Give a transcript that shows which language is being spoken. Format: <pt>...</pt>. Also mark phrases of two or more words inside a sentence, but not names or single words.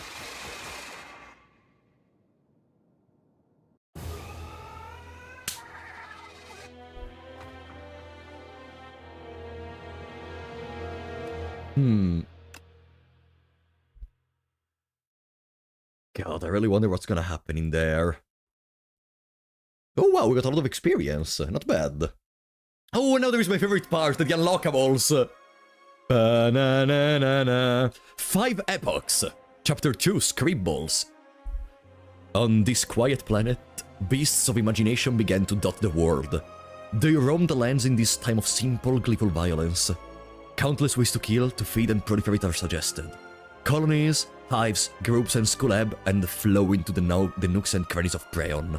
<en>God, I really wonder what's gonna happen in there. Oh wow, we got a lot of experience. Not bad. Oh, now there is my favorite part, the unlockables. Ba-na-na-na-na. 5 epochs. Chapter 2, Scribbles. On this quiet planet, beasts of imagination began to dot the world. They roam the lands in this time of simple, gleeful violence. Countless ways to kill, to feed, and proliferate are suggested. Colonies, hives, groups, and school ebb and flow into the nooks and crannies of Preon.</en>